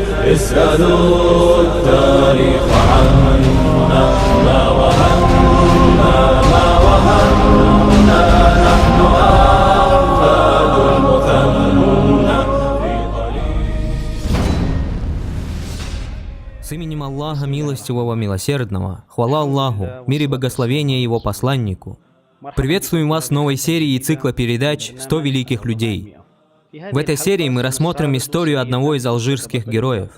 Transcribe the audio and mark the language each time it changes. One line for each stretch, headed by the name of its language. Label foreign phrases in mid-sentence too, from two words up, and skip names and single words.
Arabic: اسألوا التاريخ عنا ما وهنا نحن أحفاد المثنى في ضريح.
Russian: С именем Аллаха Милостивого Милосердного, хвала Аллаху, мир и благословение Его посланнику. Приветствуем вас в новой серии цикла передач «100 великих людей». В этой серии мы рассмотрим историю одного из алжирских героев.